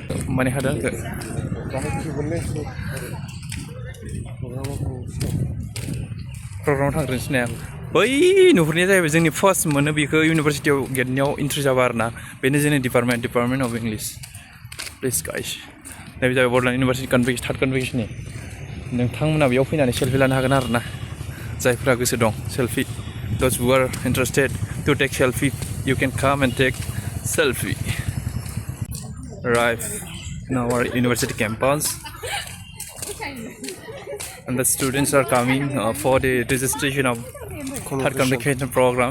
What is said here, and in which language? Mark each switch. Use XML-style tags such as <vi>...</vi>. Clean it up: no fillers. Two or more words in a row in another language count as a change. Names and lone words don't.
<brx>माने हादों आंखो प्रग्रामाव थांग्रोनोसै ने बै नुहुरनाया जाहैबाय जोंनि फार्स्ट मोनो बेखौ इउनिभारसिटियाव गेटनियाव एन्ट्रि जाबा आरोना बेनो जोंनि डिपार्टमेन्ट अफ इंलिश प्लिज गाइस नैबे जाबाय बड'लेण्ड इउनिभारसिटि थार्ड कनभकेसननि नोंथांमोना बेयाव फैनानै सेल्फि लानो हागोन आरोना जायफोरा गोसो दं सेल्फि</brx> <en>those who are interested to take selfie you can come and take selfie right in our university campus and the students are coming for the registration of third convocation program.</en>